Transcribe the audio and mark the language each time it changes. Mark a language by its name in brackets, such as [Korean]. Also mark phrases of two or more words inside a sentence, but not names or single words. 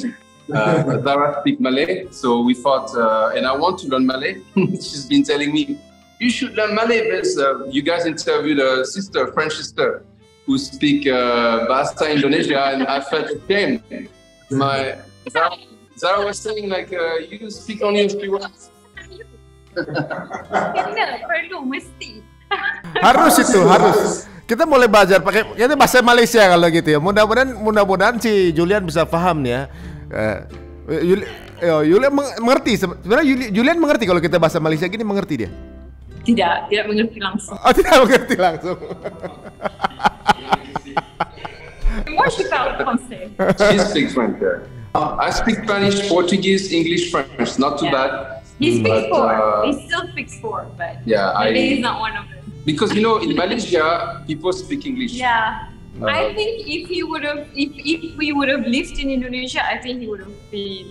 [English] Zara speak Malay, so we thought, and I want to learn Malay. She's been telling me, you should learn Malay. You guys interviewed a French sister, who speak Bahasa Indonesia, and I felt ashamed. Zara was saying like, you speak only a few words. [Malay] Perlu, mesti. Harus. [Indonesian] Kita mulai belajar pakai bahasa Malaysia kalau gitu ya. Mudah-mudahan si Julian bisa paham nih ya. Julian mengerti sebenarnya. Julian mengerti kalau kita bahasa Malaysia gini, mengerti dia. Tidak mengerti langsung. Oh, tidak mengerti langsung. [French] Moi, je parle français. [English] She speaks French. I speak Spanish, Portuguese, English, French. Not too bad. He speaks But, 4. He still speaks 4, but Yeah, Malay is not one of them. because you know in Malaysia people speak English. Yeah. I think if we would have lived in Indonesia, I think he would have been